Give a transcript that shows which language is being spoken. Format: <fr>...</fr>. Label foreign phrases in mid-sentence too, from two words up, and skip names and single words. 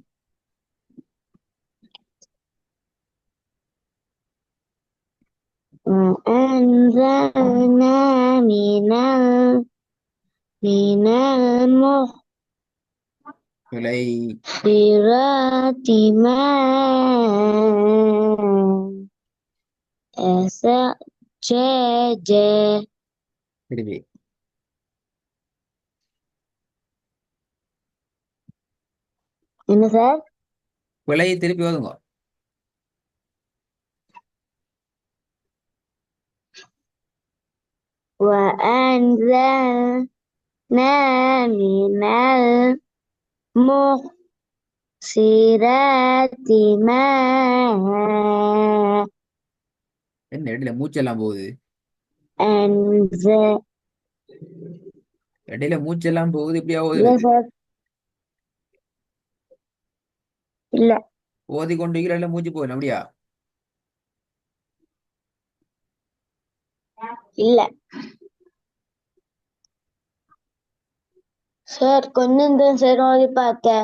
<ar>وأنزلنا من</ar> <ta>பிழை.</ta> <ar>المعصرات ماء ثجاجا.</ar> <ta>திருப்பி. என்ன சார்? பிழை திருப்பி ஓதுங்க.</ta> <ar>وأنزلنا من المعصرات ماء.</ar> <ta>என்ன இடையில மூச்செல்லாம் போகுது.</ta> <ar>أنزل.</ar> <ta>இடையில மூச்செல்லாம் போகுது இப்படியா இல்ல ஓதுறது. சார். இல்ல. ஓதி கொண்டு இல்ல மூச்சு போகணும் அப்படியா. இல்ல சார், கொஞ்சம் தான் சார் ஓதி பார்த்தேன்.</ta>